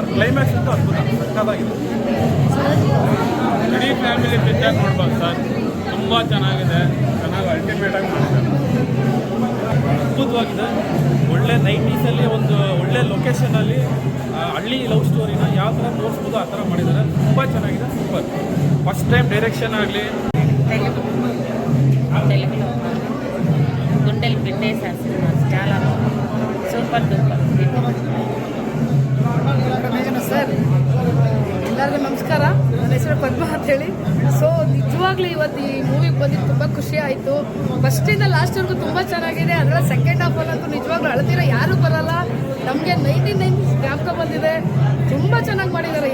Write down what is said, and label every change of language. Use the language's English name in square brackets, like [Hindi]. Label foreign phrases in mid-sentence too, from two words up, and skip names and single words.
[Kannada] ಕ್ಲೈಮ್ಯಾಕ್ಸ್ ಅಂತೂ ಅದ್ಭುತ, ಸಕ್ಕತ್ತಾಗಿದೆ. ಇಡೀ [English] family picture [Kannada] ನೋಡ್ಬೋದು ಸರ್. ತುಂಬ ಚೆನ್ನಾಗಿದೆ, ಚೆನ್ನಾಗಿ ಅಲ್ಟಿಮೇಟಾಗಿ ಮಾಡಿದ್ದಾರೆ. ಅದ್ಭುತವಾಗಿದೆ. ಒಳ್ಳೆ 90sಲ್ಲಿ ಒಂದು ಒಳ್ಳೆ ಲೊಕೇಶನಲ್ಲಿ ಹಳ್ಳಿ [English] love storyna [Kannada] ಯಾವ ಥರ ತೋರಿಸ್ಬೋದು ಆ ಥರ ಮಾಡಿದ್ದಾರೆ. ತುಂಬ ಚೆನ್ನಾಗಿದೆ, ಸೂಪರ್. [English] first time direction [Kannada] ಆಗಲಿ. [Telugu] గుండెలు పిండేశారు సినిమా, చాలా [English] super duper. [Kannada] ಸರ್ ಎಲ್ಲರಿಗೂ ನಮಸ್ಕಾರ. ನನ್ನ ಹೆಸರು ಪದ್ಮ ಅಂತ ಹೇಳಿ. ಸೊ ನಿಜವಾಗ್ಲೂ ಇವತ್ತು ಈ ಮೂವಿಗೆ ಬಂದಿದ್ದು ತುಂಬ ಖುಷಿ ಆಯಿತು. ಫಸ್ಟಿಂದ ಲಾಸ್ಟ್ವರೆಗೂ ತುಂಬ ಚೆನ್ನಾಗಿದೆ. ಅದರಲ್ಲಿ [English] second halfallantu [Kannada] ನಿಜವಾಗ್ಲೂ ಅಳ್ತೀರ ಯಾರೂ ಬರಲ್ಲ. ನಮಗೆ 99 ಜ್ಞಾಪಕ ಬಂದಿದೆ. ತುಂಬ ಚೆನ್ನಾಗಿ ಮಾಡಿದ್ದಾರೆ.